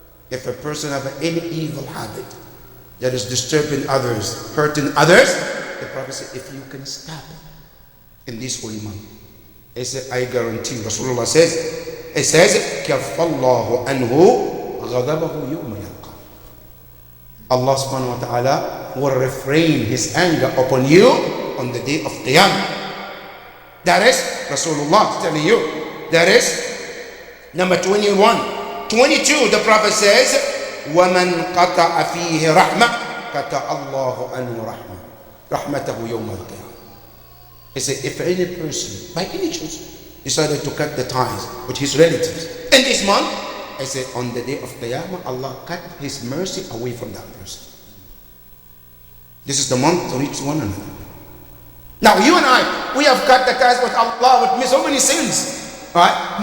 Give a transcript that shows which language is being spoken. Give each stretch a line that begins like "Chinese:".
English: If a person has any evil habit that is disturbing others, hurting others, the Prophet said, if you can stop in this holy month, he said, I guarantee, Rasulullah says, it says,
Arabic: كَفَّ اللَّهُ أَنْهُ غَضَبَهُ يَوْمَ يَلْقَى.
English: Allah subhanahu wa ta'ala will refrain His anger upon you on the day of Qiyamah. That is Rasulullah telling you. That is number 21. 22, the Prophet says,
Arabic: وَمَنْ قَطَعَ فِيهِ رَحْمَةً قَطَعَ اللَّهُ عَنْهُ رَحْمَتَهُ يَوْمَ الْقِيَامَةِ.
English: He said, if any person, by any choice, decided to cut the ties with his relatives in this month, I said, on the day of Qiyamah, Allah cut His mercy away from that person. This is the month to reach one another. Now, you and I, we have cut the ties with Allah with so many sins. Right?